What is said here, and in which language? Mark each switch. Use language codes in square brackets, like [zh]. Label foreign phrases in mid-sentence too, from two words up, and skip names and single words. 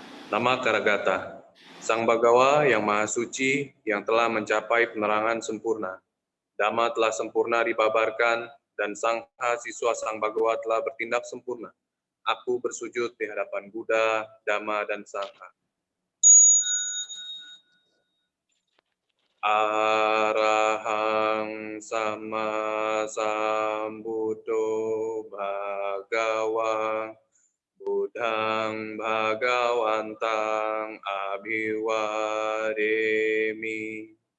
[id] Nama Karagata, Sang Bagawa yang Maha Suci yang telah mencapai penerangan sempurna. Dhamma telah sempurna dibabarkan dan Sang siswa Sang Bagawa telah bertindak sempurna. Aku bersujud di hadapan Buddha, Dhamma, dan Sangha. [pi] Arahang sama sambuddho bhagawa Buddhang bhagawantang abhiwademi.